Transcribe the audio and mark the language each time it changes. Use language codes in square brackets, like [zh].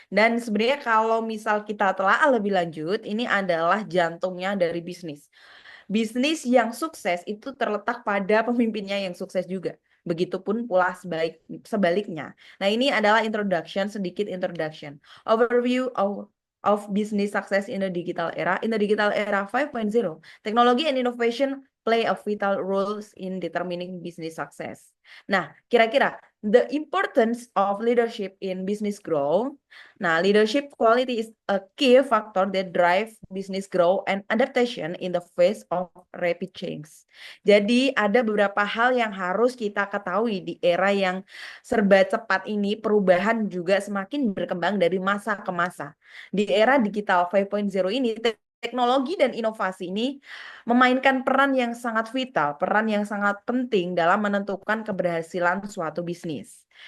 [id] Dan sebenarnya kalau misal kita telah lebih lanjut, ini adalah jantungnya dari bisnis. Bisnis yang sukses itu terletak pada pemimpinnya yang sukses juga. Begitupun pula sebaliknya. Nah, ini adalah sedikit introduction. [en] Overview of business success in the digital era. In the digital era 5.0, technology and innovation play a vital roles in determining business success. [id] Nah, kira-kira [en] the importance of leadership in business growth. Nah, leadership quality is a key factor that drive business growth and adaptation in the face of rapid change. [id] Jadi, ada beberapa hal yang harus kita ketahui di era yang serba cepat ini, perubahan juga semakin berkembang dari masa ke masa. Di era digital 5.0 ini, teknologi dan inovasi ini memainkan peran yang sangat vital, peran yang sangat penting dalam menentukan keberhasilan suatu bisnis.